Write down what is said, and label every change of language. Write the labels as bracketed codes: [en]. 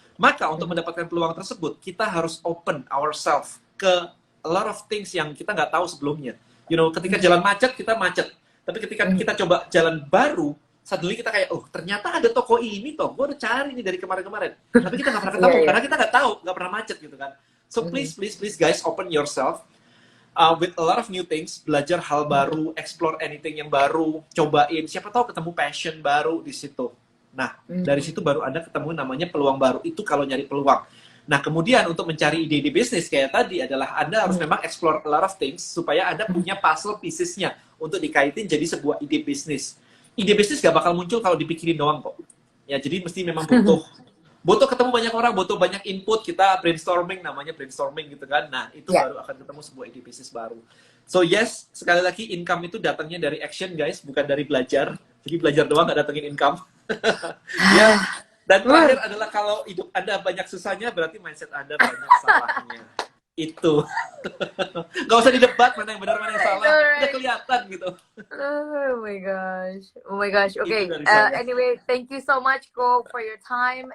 [id] Maka untuk mendapatkan peluang tersebut, kita harus [en] open ourselves [id] ke [en] a lot of things [id] yang kita nggak tahu sebelumnya. [en] You know, [id] ketika jalan macet, kita macet. Tapi ketika kita coba jalan baru, suddenly kita kayak, oh ternyata ada toko ini toh. Gue udah cari nih dari kemarin-kemarin. Tapi kita nggak pernah ketemu. Karena kita nggak tahu, nggak pernah macet gitu kan. [en] So please guys, open yourself. With a lot of new things, [id] belajar hal baru, explore anything yang baru, cobain, siapa tahu ketemu passion baru di situ. Nah, dari situ baru Anda ketemu namanya peluang baru. Itu kalau nyari peluang. Nah, kemudian untuk mencari ide-ide bisnis kayak tadi adalah Anda harus memang [en] explore a lot of things [id] supaya Anda punya puzzle piecesnya untuk dikaitin jadi sebuah ide bisnis. Ide bisnis gak bakal muncul kalau dipikirin doang kok. Ya, jadi mesti memang butuh ketemu banyak orang, butuh banyak input, kita brainstorming, namanya brainstorming gitu kan. Nah, itu baru akan ketemu sebuah ide bisnis baru. [en] So yes, [id] sekali lagi income itu datangnya dari action guys, bukan dari belajar. Jadi belajar doang nggak datengin income. Ya. Dan terakhir adalah kalau hidup Anda banyak susahnya, berarti mindset Anda banyak salahnya. Itu. Gak usah didebat mana yang benar, mana yang salah. Udah kelihatan gitu. [en] Oh my gosh. Oh my gosh. Okay. Anyway, thank you so much, Ko, for your time.